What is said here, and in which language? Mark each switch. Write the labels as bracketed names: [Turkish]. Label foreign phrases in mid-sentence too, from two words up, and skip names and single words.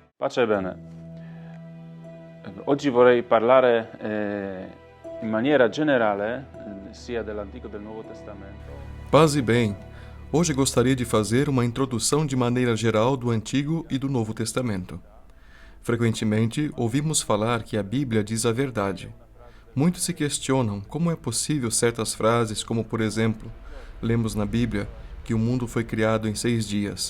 [Italian] Pace bene. Oggi vorrei parlare in maniera generale sia dell'Antico che del Nuovo Testamento. [Portuguese] Paz e bem. Hoje gostaria de fazer uma introdução de maneira geral do Antigo e do Novo Testamento. Frequentemente, ouvimos falar que a Bíblia diz a verdade. Muitos se questionam como é possível certas frases, como por exemplo, lemos na Bíblia que o mundo foi criado em 6 dias.